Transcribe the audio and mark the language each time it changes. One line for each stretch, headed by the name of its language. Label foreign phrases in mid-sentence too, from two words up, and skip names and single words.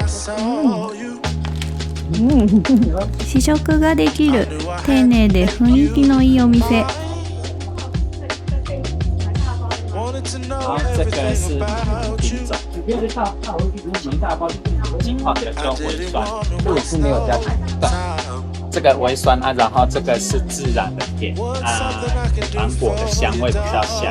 Japanese: 試食ができる丁寧で雰囲気のいいお店。
Chinese: 好，这个是品种，金黄的就微酸，这个是没有加糖。这个微酸啊，然后这个是自然的甜啊，芒果的香味比较香。